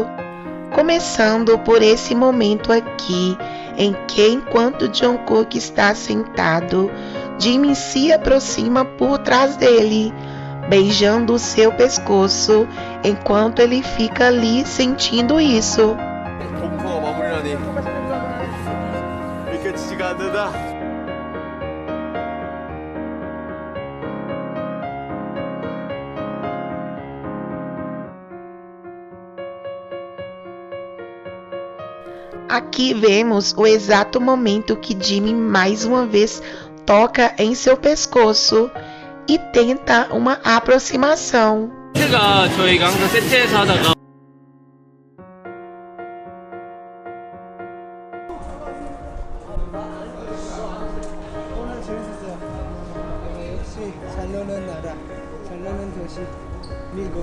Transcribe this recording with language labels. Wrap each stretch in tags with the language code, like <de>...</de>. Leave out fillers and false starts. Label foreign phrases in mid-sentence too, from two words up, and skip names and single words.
<pt>Começando por esse momento aqui, em que enquanto Jungkook está sentado, Jimin se aproxima por trás dele, beijando o seu pescoço, enquanto ele fica ali sentindo isso.</pt> <ko>공포가 마무리라니 믿겨지지가 않는다.</ko> <pt>Aqui vemos o exato momento que Jimin mais uma vez toca em seu pescoço e tenta uma aproximação.</pt> <ko>저희가 항상 세트에서 하다가 오늘 재밌었어요. 역시 잘 노는 나라, 잘 노는 도시, 미국.</ko>